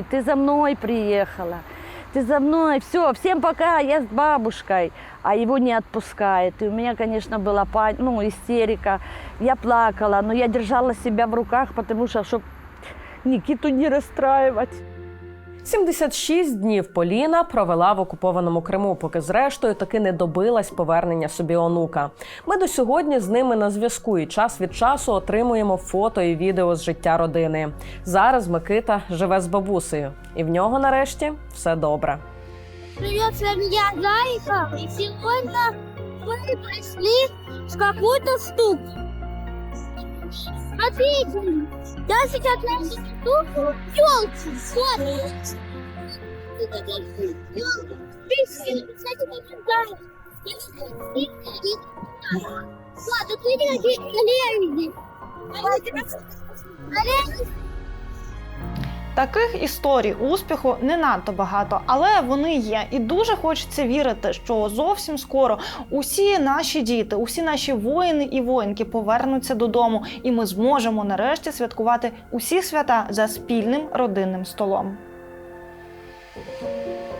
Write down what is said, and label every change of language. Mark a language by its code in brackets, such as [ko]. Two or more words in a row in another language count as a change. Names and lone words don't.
[ru] Ты за мной приехала, ты за мной, все, всем пока, я с бабушкой. А его не отпускает. И у меня, конечно, была истерика. Я плакала, но я держала себя в руках, потому что, чтобы Никиту не расстраивать. [uk] 76 днів Поліна провела в окупованому Криму, поки зрештою таки не добилась повернення собі онука. Ми до сьогодні з ними на зв'язку і час від часу отримуємо фото і відео з життя родини. Зараз Микита живе з бабусею, і в нього нарешті все добре. [ru] Привет, я Зайка, и сегодня мы пришли в какую-то ступу. Смотрите, я сейчас нашли ступу елки, смотрите. Ладно, ты не [uk] Таких історій успіху не надто багато, але вони є. І дуже хочеться вірити, що зовсім скоро усі наші діти, усі наші воїни і воїнки повернуться додому, і ми зможемо нарешті святкувати усі свята за спільним родинним столом.